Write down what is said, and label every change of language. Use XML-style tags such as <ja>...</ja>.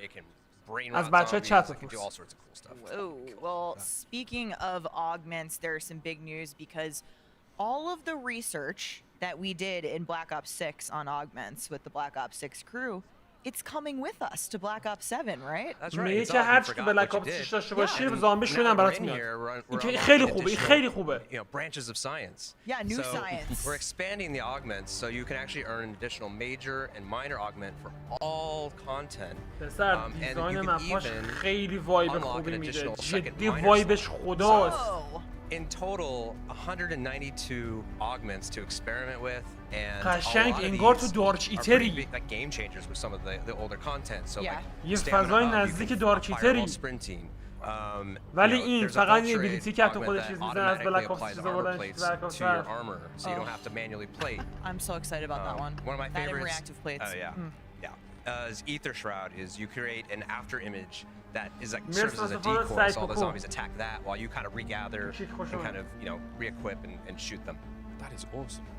<en>It can brain rot zombies. It can do all sorts of cool stuff. Oh, well, speaking of augments, there's some big news because all of the research that we did in Black Ops 6 on augments with the Black Ops 6 crew, it's coming with us to Black Ops 7, right? That's right.</en> <fa>چه هر چی که Black Ops 6 داشته باشی زامبی شدن برات میاد. این خیلی خوبه. خیلی خوبه.</fa> <en>You know, branches of science. Yeah, new science. We're expanding the augments so you can actually earn an additional major and minor augment for all content. And you can even</en> <fa>خیلی وایب خوبی میده. جدی وایبش خداست.</fa> <en>In total, 192 augments to experiment with, and</en> <fa>قشنگ انگار تو دارک ایتری.</fa> <en>Like game changers with some of the older content. So like</en> <fa>یه فضای نزدیک دارک ایتری. ولی این فقط یه ابیلیتی که تو خودش چیز میزنه از بلک آپس چیز آوردن بلک آپس.</fa> <en>So you don't have to manually plate. I'm so excited about that one. One of my favorites. Reactive plates. Oh yeah, yeah. Is Ether Shroud is you create an after image that is like serves as a decoy, so all the zombies attack that while you kind of regather and kind of, you know, re-equip and shoot them. That is awesome.</en>